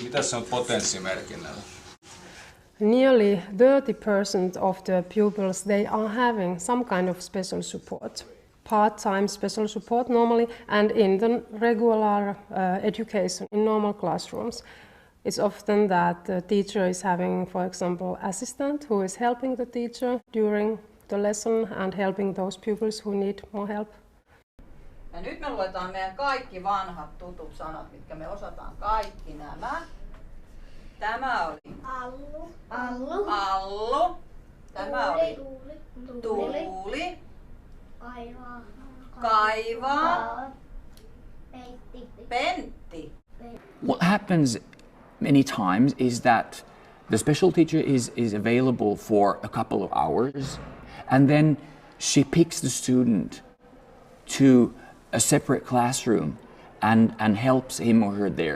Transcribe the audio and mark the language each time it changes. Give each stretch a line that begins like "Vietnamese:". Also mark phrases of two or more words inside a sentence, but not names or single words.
Finnish: Mitä se on potenssimerkinnällä?
English: Nearly 30% of the pupils, they are having some kind of special support. Part-time special support normally, and in the regular education in normal classrooms. It's often that the teacher is having, for example, assistant who is helping the teacher during the lesson and helping those pupils who need more help.
Finnish: Ja nyt me luetaan meidän kaikki vanhat tutut sanat, mitkä me osataan kaikki nämä. Tämä oli Allu. Allu. Tämä oli Tuuli. Kaivaa. Pentti.
English: What happens many times is that the special teacher is available for a couple of hours and then she picks the student to a separate classroom and helps him or her there.